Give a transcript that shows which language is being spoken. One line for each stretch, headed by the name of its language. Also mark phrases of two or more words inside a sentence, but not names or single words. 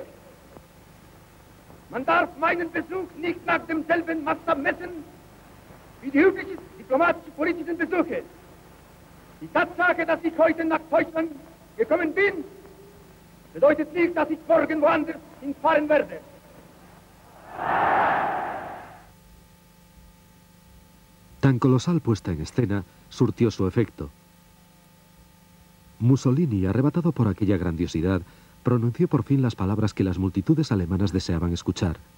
German: Man darf meinen Besuch nicht nach demselben Maßstab messen wie die üblichen diplomatisch-politischen Besuche. Die Tatsache, dass ich heute nach Deutschland gekommen bin, bedeutet nicht, dass ich morgen woanders hinfahren werde.
Spanish: Tan colosal puesta en escena surtió su efecto. Mussolini, arrebatado por aquella grandiosidad, pronunció por fin las palabras que las multitudes alemanas deseaban escuchar.